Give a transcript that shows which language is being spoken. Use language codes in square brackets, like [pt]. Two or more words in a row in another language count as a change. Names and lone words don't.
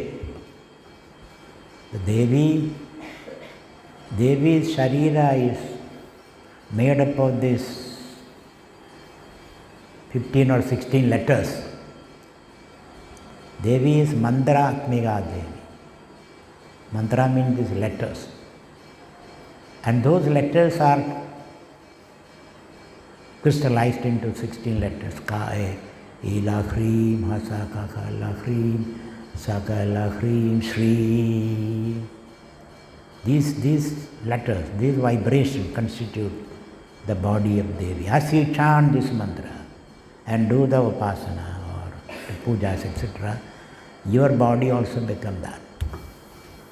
[en] The Devi's Sharira is made up of these 15 or 16 letters. Devi is [sa] Mantra Atmika [en] Devi. Mantra means these letters. And those letters are crystallized into 16 letters. [sa] Ka, E, La, Hrim, Hasa, Ka, Ka, La, Hrim, Saka, La, Hrim, Shri. [en] These letters, these vibrations constitute the body of Devi. As you chant this mantra and do the upasana or the pujas, etc., your body also becomes that.